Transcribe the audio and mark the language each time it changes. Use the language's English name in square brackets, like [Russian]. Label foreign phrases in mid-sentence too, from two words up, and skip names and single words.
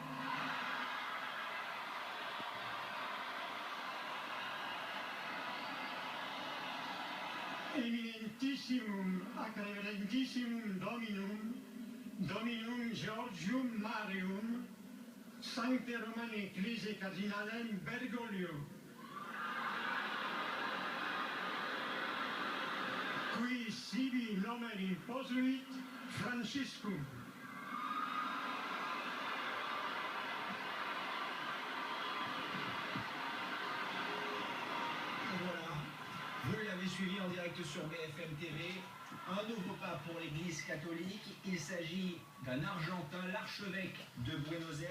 [Latin] Eminentissimum ac reverentissimum Dominum Georgium Marium, Sancte Romane Ecclesiae Cardinalem Bergoglio, qui sibi nomen imposuit Franciscum. [French] Voilà, vous l'avez suivi en direct sur BFM TV. Un nouveau pape pour l'Église catholique. Il s'agit d'un Argentin, l'archevêque de Buenos Aires.